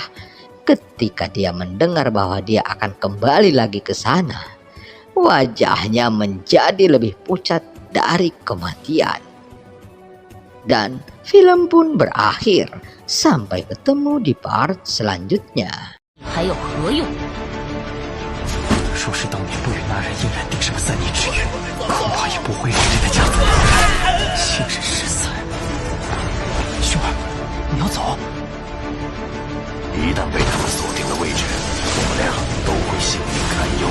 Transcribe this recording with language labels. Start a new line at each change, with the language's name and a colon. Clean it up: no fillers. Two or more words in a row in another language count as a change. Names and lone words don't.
Indonesian: Ketika dia mendengar bahwa dia akan kembali lagi ke sana, wajahnya menjadi lebih pucat dari kematian. Dan film pun berakhir. Sampai ketemu di part selanjutnya.
Chinese: 还有何用？若是当年不与那人硬然定什么3年之约，恐怕也不会让这个家族亲人失散。兄儿，你要走？一旦被他们锁定了位置，我们俩都会性命堪忧。